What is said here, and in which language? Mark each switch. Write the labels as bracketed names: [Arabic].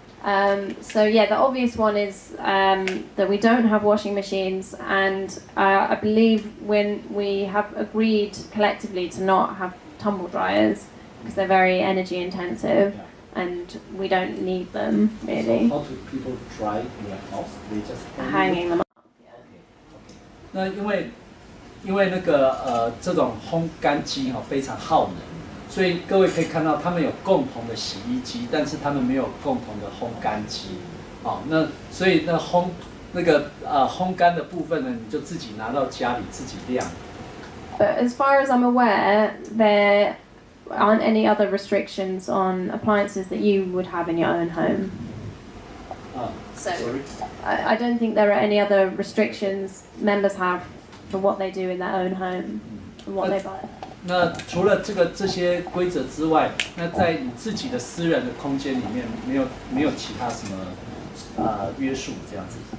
[English] So yeah, the obvious one is that we don't have washing machines, and I believe when we have agreed collectively to not have tumble dryers because they're very energy intensive, and we don't need them really. How do people dry their house? They just hanging them up. [Chinese] OK， 那因为那个这种烘干机非常耗能。所以各位可以看到，他们有共同的洗衣机，但是他们没有共同的烘干机。那所以烘干的部分呢，你就自己拿到家里自己晾。 [English] But as far as I'm aware, there aren't any other restrictions on appliances that you would have in your own home. So I don't think there are any other restrictions members have for what they do in their own home and what they buy. [Chinese] 那除了这些规则之外，那在你自己的私人的空间里面，没有其他什么约束这样子。